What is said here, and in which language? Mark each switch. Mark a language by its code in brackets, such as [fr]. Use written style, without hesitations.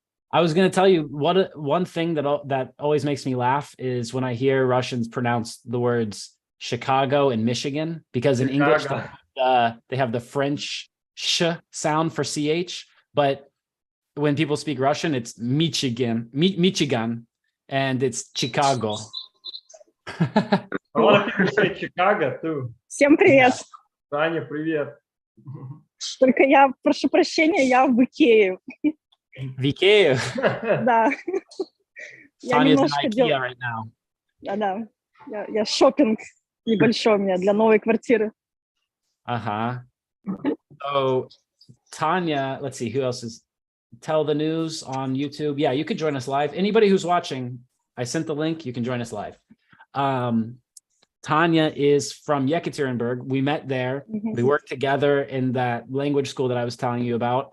[en] I was going to tell you one thing that always makes me laugh is when I hear Russians pronounce the words Chicago and Michigan, because in English they have the French sh sound for ch, but when people speak Russian, it's Michigan, and it's Chicago. A lot of people say Chicago too. [ru] Всем привет. Tanya, привет. Только я прошу прощения, я в Икее. Vikeo. Да. Я [en] Tanya's in [ru] немножко [en] IKEA right now. [ru] Да. Я шопинг небольшой у меня для новой квартиры. Uh-huh. [en] So Tanya, let's see who else is tell the news on YouTube. Yeah, you could join us live. Anybody who's watching, I sent the link, you can join us live. Tanya is from Yekaterinburg. We met there. We worked together in that language school that I was telling you about.